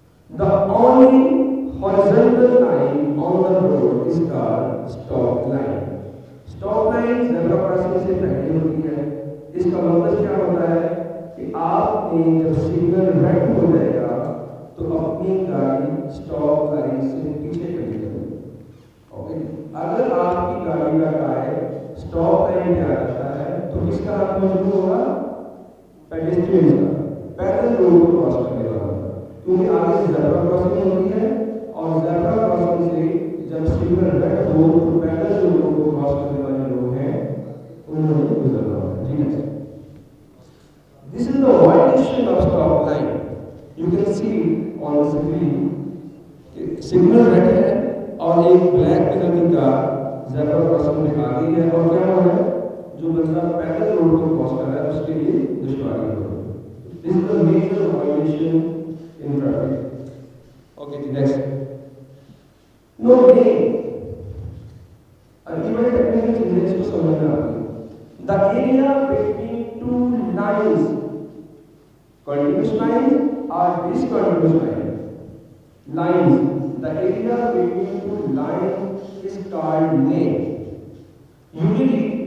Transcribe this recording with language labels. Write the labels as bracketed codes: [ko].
[en] The only horizontal line on the road is called stop line. [ur] Stop line zebra crossing سے پہلے ہوتی ہے. اس کا مطلب کیا ہوتا ہے کہ آپ نے جب سگنل ریڈ ہو جائے گا تو اپنی گاڑی سٹاپ لائن سے پیچھے چلی جائے گی. اوکے, اگر آپ کی گاڑی کا ٹائر سٹاپ لائن پہ آ جاتا ہے تو کس کا ہاتھ موجود ہوگا؟ پیڈسٹرین کا, پیدل روڈ کو کراس کرنے والا, کیونکہ آگے سے زیبرا کراسنگ ہوتی ہے اور زیبرا کراسنگ سے جب سگنل ریڈ ہو تو پیدل جو لوگوں کو کراس کرنے والے لوگ ہیں انہوں نے گزرنا ہوتا ہے. ٹھیک ہے, [en] this is the violation of stop line. You can see on the screen signal red [ur] ہے اور ایک بلیک کلر کی کار زیبرا کراسنگ میں آ گئی ہے, اور کیا ہوا ہے, جو بندہ پیدل روڈ کو کراس کر رہا ہے اس کے لیے دشواری ہو رہی ہے. [en] This is the major violation in traffic. Okay, the next. No lane. [ur] ابھی بڑے ٹیکنیکل چیزیں اس کو سمجھنا آتی ہے. [en] The area between two lines, continuous lines or discontinuous lines. The area between two lines is called lane. Usually,